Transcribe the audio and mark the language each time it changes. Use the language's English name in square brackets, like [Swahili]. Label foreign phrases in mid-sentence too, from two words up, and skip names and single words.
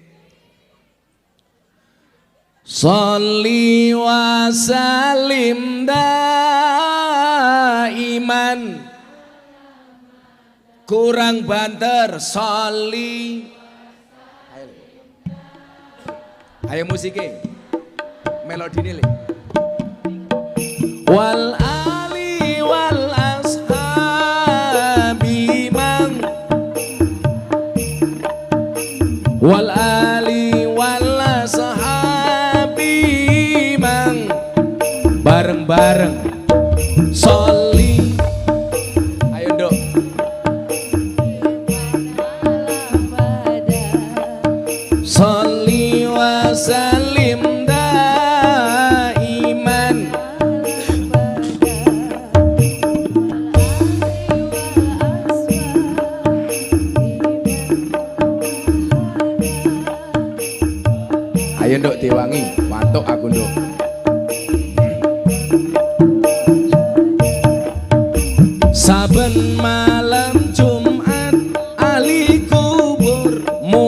[Arabic] صل وسلم دائما. [Javanese] Kurang banter sholli. [Indonesian] Ayo musiknya. [Javanese] Melodine le. [Arabic] والآل والأصحاب من. والآل والأصحاب من. [Javanese] Bareng-bareng sholli. Ayo Nduk. [Arabic] صل وسلم دائما. [Javanese] Ayo Nduk diwangi, mantuk aku Nduk. Saben malam Jumat ahli kubur